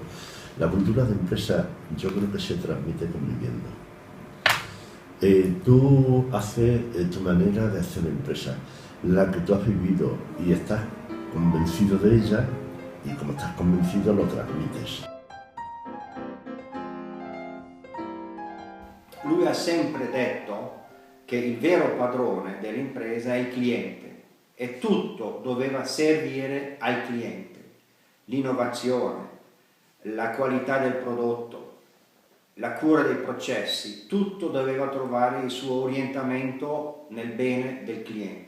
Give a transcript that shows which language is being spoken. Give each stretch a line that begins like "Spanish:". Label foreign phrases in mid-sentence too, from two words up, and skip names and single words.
Spanish: La cultura de empresa yo creo que se transmite conviviendo. Tú haces tu manera de hacer empresa, la que tú has vivido y estás convencido de ella, y como estás convencido lo transmites.
Italian: Lui ha sempre detto che il vero padrone dell'impresa è il cliente e tutto doveva servire al cliente. L'innovazione, la qualità del prodotto, la cura dei processi, tutto doveva trovare il suo orientamento nel bene del cliente.